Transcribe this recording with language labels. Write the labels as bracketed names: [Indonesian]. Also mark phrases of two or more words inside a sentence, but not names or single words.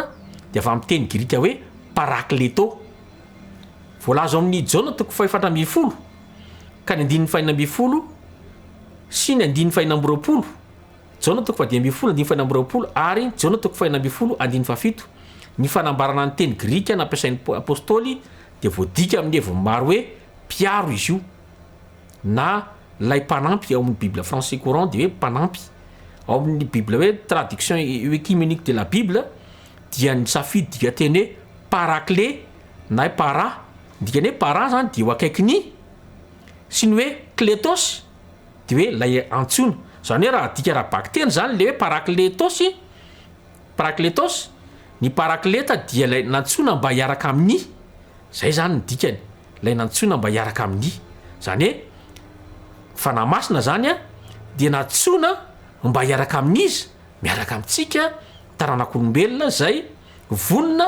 [Malagasy] dia avy amin'ny teny grika hoe parakleto voalaza amin'ny Jaona toko 4 ka ny 9 sy ny 9 Jaona toko 10 ary Jaona toko 7 ny fanambarana ny teny grika nampiasain'ny apôstôly dia voadika amin'ny heviny maro hoe mpiaro izy io na lay mpanampy ao amin'ny Bible français courant dia hoe mpanampy ao amin'ny Bible hoe traduction écuménique de la Bible dia ny safidy dika teny hoe parakle na para dikany hoe para zany dia ho akaiky ny sy ny hoe kletos dia hoe lay antsona zany hoe raha dika raha bakteny zany le hoe parakletos ny parakleta dia lay nantsona mba hiaraka amin'ny zay zany ny dikany lay nantsona mba hiaraka amin'ny zany hoe fanamasina zany dia nantsona mba hiaraka amin'izy miaraka amintsika taranak'olombelona zay vonona